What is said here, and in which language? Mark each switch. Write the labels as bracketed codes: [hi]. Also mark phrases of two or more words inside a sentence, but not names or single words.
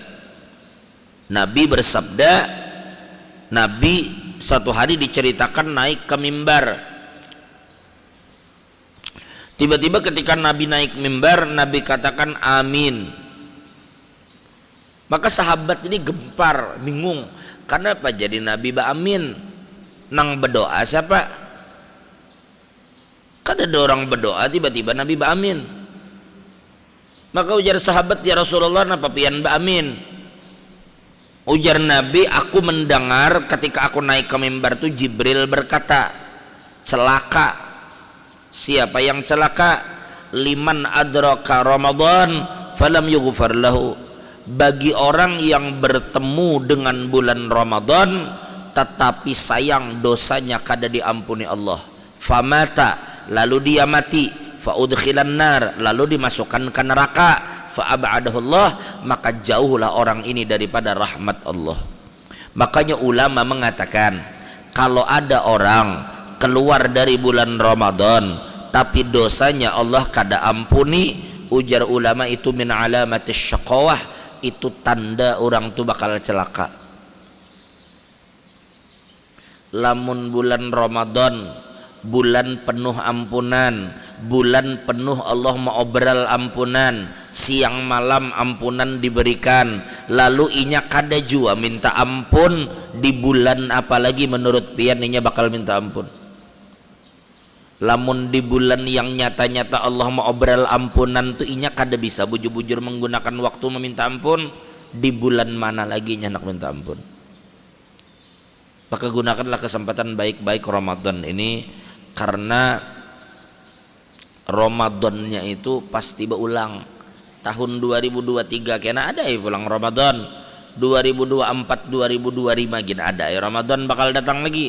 [id] Nabi bersabda, Nabi satu hari diceritakan naik ke mimbar. Tiba-tiba ketika Nabi naik mimbar, Nabi katakan amin. Maka sahabat ini gempar, bingung. Kenapa jadi Nabi ba'amin? [bjn] Nang berdoa siapa? [id] Kan ada orang berdoa tiba-tiba Nabi ba'amin. Maka ujar sahabat, [ar] ya Rasulullah, [bjn] napa pian ba'amin? [id] Ujar Nabi, aku mendengar ketika aku naik ke mimbar itu Jibril berkata, celaka. Siapa yang celaka? [ar] Liman adraka Ramadan falam yughfar lahu. [id] Bagi orang yang bertemu dengan bulan Ramadan tetapi sayang dosanya kada diampuni Allah, famata, lalu dia mati, [ar] faudkhilan nar, [id] lalu dimasukkan ke neraka, fa'abadahullah, maka jauhlah orang ini daripada rahmat Allah. Makanya ulama mengatakan, kalau ada orang keluar dari bulan Ramadan tapi dosanya Allah kada ampuni, ujar ulama itu [ar] min alamatis syaqawah, [id] itu tanda orang tu bakal celaka. [bjn] Lamun bulan Ramadan, bulan penuh ampunan, bulan penuh Allah maobral ampunan, siang malam ampunan diberikan, lalu inya kada jua minta ampun di bulan apalagi menurut pian inya bakal minta ampun. Lamun di bulan yang nyata-nyata Allah maobral ampunan tu inya kada bisa bujur-bujur menggunakan waktu meminta ampun, di bulan mana lagi nya nak minta ampun? [id] Maka gunakanlah kesempatan baik-baik Ramadan ini, karena Ramadannya itu pasti berulang. Tahun 2023 kena ada ya pulang Ramadan, 2024 2025 gini ada ya Ramadan bakal datang lagi.